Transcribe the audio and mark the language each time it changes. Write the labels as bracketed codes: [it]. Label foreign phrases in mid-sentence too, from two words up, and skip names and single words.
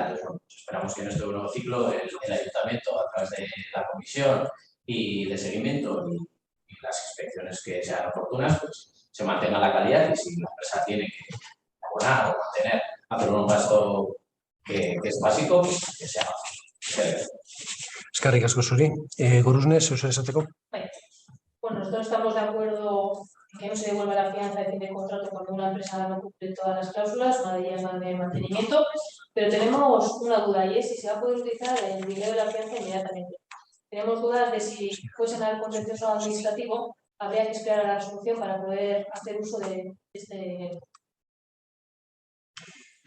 [es] Entonces, pues esperamos que en este nuevo ciclo el ayuntamiento, a través de la comisión y de seguimiento y las inspecciones que sean oportunas, pues se mantenga la calidad, y si la empresa tiene que abonar o mantener, hacer un gasto que es básico, pues que se haga. [eu] Eskerrik asko zuri. Gurusne, zeu esateko? [es] Bueno, nosotros estamos de acuerdo en que no se devuelva la fianza de fin de contrato cuando una empresa no cumple todas las cláusulas, una de ellas la de mantenimiento, pero tenemos una duda y es si se va a poder utilizar el dinero de la fianza inmediatamente. Tenemos dudas de si fuese al contencioso administrativo, habría que esperar a la resolución para poder hacer uso de este dinero.